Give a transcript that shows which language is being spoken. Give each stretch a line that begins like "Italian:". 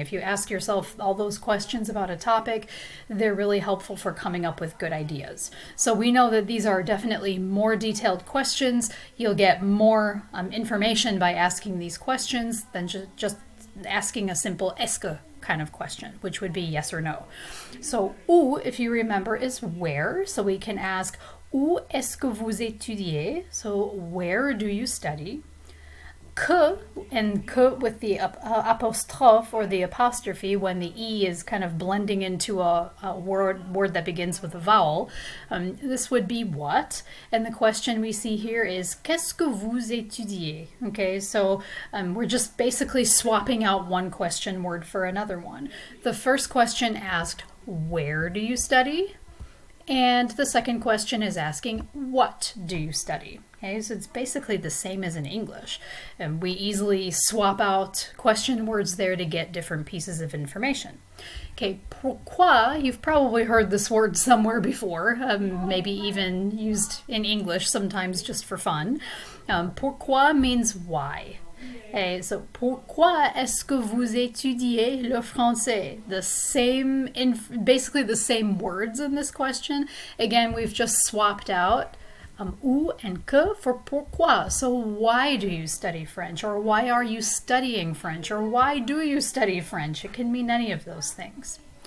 English: If you ask yourself all those questions about a topic, they're really helpful for coming up with good ideas. So we know that these are definitely more detailed questions. You'll get more information by asking these questions than just asking a simple est-ce que kind of question, which would be yes or no. So où, if you remember, is where. So we can ask
French: où est-ce que vous étudiez?
English: So where do you study? Que, and que with the apostrophe or the apostrophe when the E is kind of blending into a word that begins with a vowel. This would be what? And the question we see here is
French: qu'est-ce que vous étudiez?
English: Okay, so we're just basically swapping out one question word for another one. The first question asked, where do you study? And the second question is asking, what do you study? Okay, so it's basically the same as in English. And we easily swap out question words there to get different pieces of information. Okay, pourquoi, you've probably heard this word somewhere before, maybe even used in English sometimes just for fun. Pourquoi means why. Okay, so
French: pourquoi est-ce que vous étudiez le français?
English: The same, basically the same words in this question. Again, we've just swapped out où and que for pourquoi. So why do you study French? Or why are you studying French? Or why do you study French? It can mean any of those things.